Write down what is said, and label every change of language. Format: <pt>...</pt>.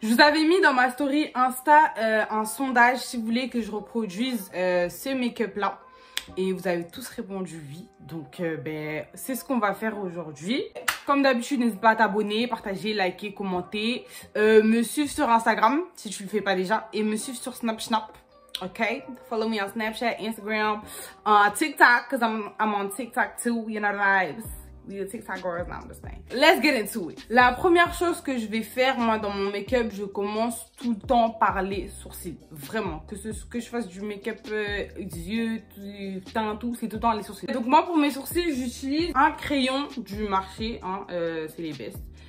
<fr>Je vous avais mis dans ma story Insta un sondage, si vous voulez que je reproduise ce make-up-là. Et vous avez tous répondu oui. Donc, c'est ce qu'on va faire aujourd'hui. Comme d'habitude, n'hésite pas à t'abonner, partager, liker, commenter. Me suivre sur Instagram, si tu le fais pas déjà. Et me suivre sur Snapchat.</fr> <en>Ok? Follow me on Snapchat, Instagram, TikTok. Because I'm on TikTok too, you know the vibes. We are TikTok girls, now I'm just saying. Let's get into it.</en> <fr>La première chose que je vais faire, moi, dans mon make-up, je commence tout le temps par les sourcils. Vraiment. Que je fasse du make-up yeux, teint, tout, c'est tout le temps les sourcils. Donc, moi, pour mes sourcils, j'utilise un crayon du marché, hein, c'est les best.</fr>